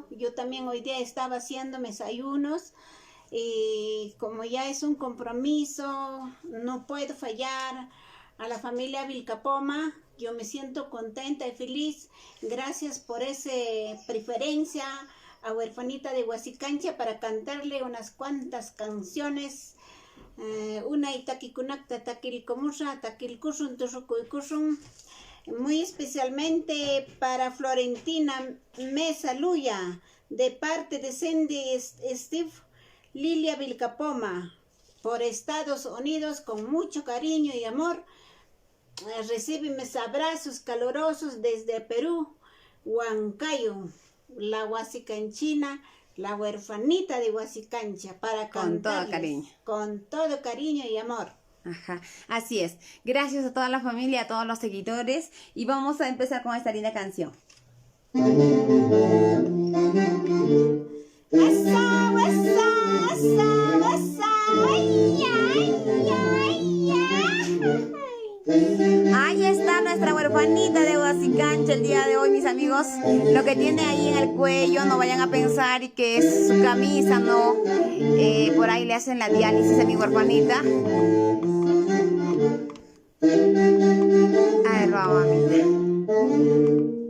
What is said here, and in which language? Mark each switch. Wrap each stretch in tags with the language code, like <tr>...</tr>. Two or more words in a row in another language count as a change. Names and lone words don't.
<es>Yo también hoy día estaba haciendo mis ayunos y como ya es un compromiso, no puedo fallar a la familia Vilcapoma. Yo me siento contenta y feliz. Gracias por esa preferencia a Huerfanita de Huasicancha para cantarle unas cuantas canciones.</es> <qu>Una itaquikunacta taquilcomusha, taquilcushun, tushukuycushun.</qu> <es>Muy especialmente para Florentina Mesa Luya, de parte de Cindy Steve Lilia Vilcapoma, por Estados Unidos, con mucho cariño y amor. Recibe mis abrazos calurosos desde Perú, Huancayo, la Huasicanchina, la Huerfanita de Huasicancha, para Con todo cantarles cariño. con todo cariño y amor. Ajá, así es. Gracias a toda la familia, a todos los seguidores. Y vamos a empezar con esta linda canción. Asa, asa, asa, asa, ay, ay, ay, ay. Ahí está nuestra huerfanita de Huasicancha el día de hoy, mis amigos. Lo que tiene ahí en el cuello, no vayan a pensar que es su camisa, no. Por ahí le hacen la diálisis a mi huerfanita. A ver, vamos, mamita.</es>